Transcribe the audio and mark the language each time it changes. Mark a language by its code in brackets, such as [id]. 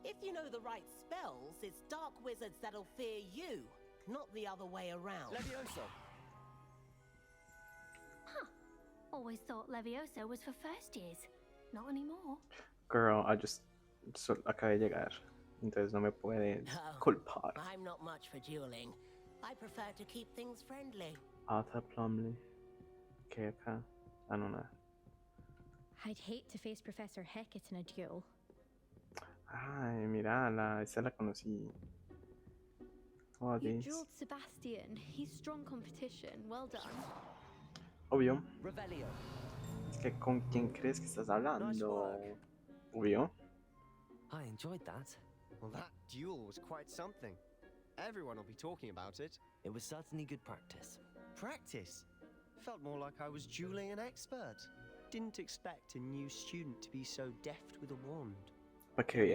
[en] If you know the right spells, it's dark wizards that'll fear you, not the other way around. Levioso. Huh. Always thought Levioso was for first years. Not anymore. [es] Girl, acabé de llegar. Entonces no me puedes culpar. [en] I'm not much for dueling. I prefer to keep things friendly. [es] Arthur Plumley. ¿Qué acá? Ah, no, nada. [en] I'd hate to face Professor Hecat in a duel. [es] Ay, mira, esa la conocí. Oh, [en] You dueled Sebastian. He's strong competition. Well done. [es] Obvio. Revelio. Es que ¿con quién crees que estás hablando? Obvio. [en] I enjoyed that. Well, that duel was quite something. Everyone will be talking about it. It was certainly good practice. Practice? Felt more like I was dueling an expert. Didn't expect a new student to be so deft with a wand. [es] Pa' que vea.